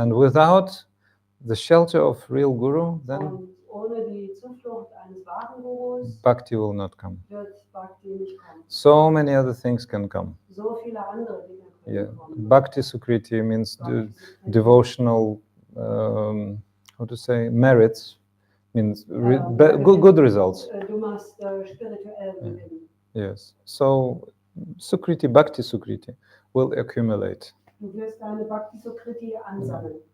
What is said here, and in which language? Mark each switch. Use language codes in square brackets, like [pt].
[en] and without the shelter of real guru, then [de] Und ohne die Zuflucht eines wahren Gurus [en] bhakti will not come. [de] wird Bhakti nicht kommen. [en] So many other things can come. [de] So viele andere Dinge können [en] Yeah, [de] kommen. [en] bhakti sukriti means [de] Bhakti [en] devotional, merits, means good results. [de] Du machst spirituell Gewinn. [en] Yes. So Sukriti, Bhakti Sukriti will accumulate. [de] Du wirst deine Bhakti Sukriti ansammeln.